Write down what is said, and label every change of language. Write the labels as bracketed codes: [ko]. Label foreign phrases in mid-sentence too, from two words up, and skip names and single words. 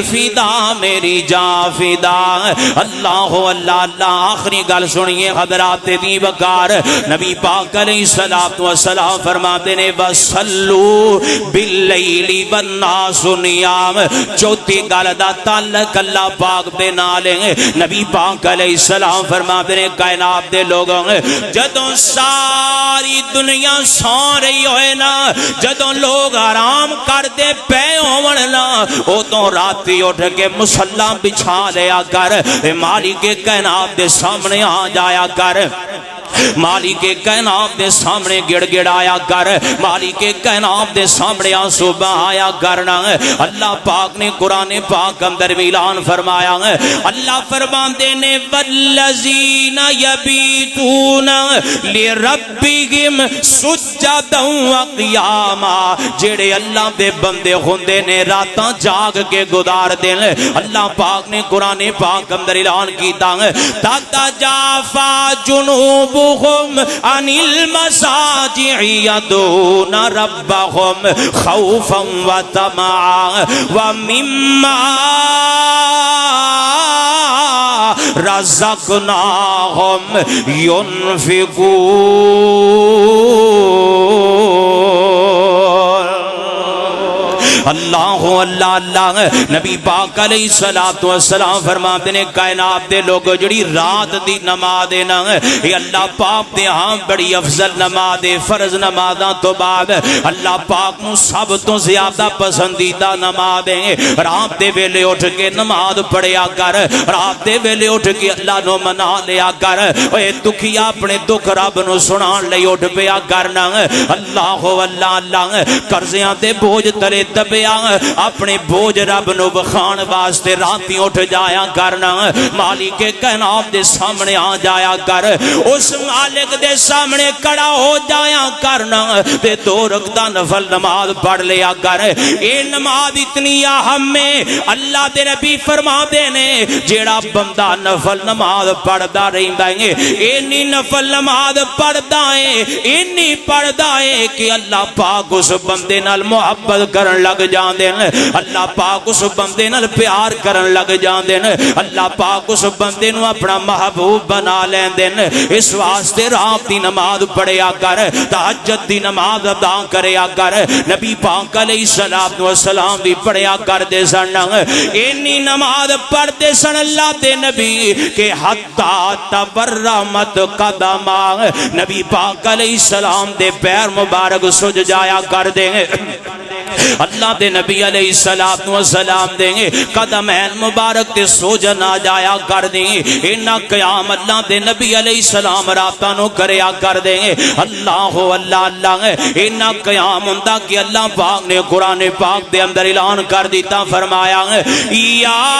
[pa] فدا میری جان فدا اللہ اللہ اللہ آخری گل سنیے حضرات دی وقار نبی پاک [ar] علیہ الصلوۃ والسلام [pa] فرماتے نے [ar] وصلو باللیل والناس نیام [pa] چوتھی گل دا تعلق اللہ پاک دے نال نبی پاک [ar] علیہ السلام [pa] فرماتے نے کائنات دے لوگوں جدوں ساری دنیا سو رہی ہوئے نا جدوں لوگ آرام کردے پے ہون نا ادوں راتی اٹھ کے مصلا بچھا لیا کر مالک کائنات دے سامنے آ جایا کر مالک کائنات دے سامنے گڑ گڑایا کر مالک کائنات دے سامنے آنسو بہایا کرنا اللہ پاک نے قرآن پاک اندر اعلان فرمایا اللہ فرماندے نے [ar] والذین یبیتون لربہم سجدا وقیاما [pa] جڑے اللہ دے بندے ہوندے نے راتاں جاگ کے گزار دے اللہ پاک نے قرآن پاک اندر اعلان کیتا [ar] تتجافا جنوب عن المساجع يدعون ربهم خوفا وطمعا ومما رزقناهم ينفقون [pa] اللہ اللہ اللہ نبی پاک [ar] علیہ الصلوۃ والسلام [pa] فرماتے نے کائنات دے لوگ جڑی رات دی نماز ہے نا یہ اللہ پاک دے ہاں بڑی افضل نماز ہے فرض نمازاں تو بعد اللہ پاک نو سب تو زیادہ پسندیدہ نماز ہے رات دے ویلے اٹھ کے نماز پڑھیا کر رات دے ویلے اٹھ کے اللہ نو منا لیا کر اے دکھیا اپنے دکھ رب نو سنان لئی اٹھ پیا کرنا اللہ اللہ اللہ قرضیاں تے بوجھ تلے دبے اپنے بوجھ رب نو بخان واسطے راتی اٹھ جایا کرنا مالک کائنات دے سامنے آ جایا کر اس مالک دے سامنے کڑا ہو جایا کرنا تے دو رکعت نفل نماز پڑھ لیا کر اے نماز اتنی اہم ہے اللہ دے نبی فرماتے نے جیڑا بندہ نفل نماز پڑھدا رہندا ہے اینی نفل نماز پڑھدا ہے اینی پڑھدا ہے کہ اللہ پاک اس بندے نال محبت کرن لگ جاندے ہیں اللہ پاک اس بندے نال پیار کرن لگ جاندے ہیں اللہ پاک اس بندے نو اپنا محبوب بنا لیندے ہیں اس واسطے رات دی نماز پڑھیا کر تہجد دی نماز ادا کریا کر نبی پاک [ar] علیہ الصلوۃ والسلام [pa] بھی پڑھیا کردے سن اینی نماز پڑھتے سن اللہ دے نبی کہ [ar] حتی تورمت قدما [pa] نبی پاک [ar] علیہ السلام [pa] دے پیر مبارک سج جایا کر دیں اللہ دے نبی [ar] علیہ السلام [pa] دیں قدمین مبارک تے سوجن آ جایا کر دیں انہا قیام اللہ دے نبی [ar] علیہ السلام [pa] راتانو کریا کر دیں اللہ اللہ اللہ انہا قیام اندہ کہ اللہ پاک نے قرآن پاک دے اندر اعلان کر دیتا فرمایا یا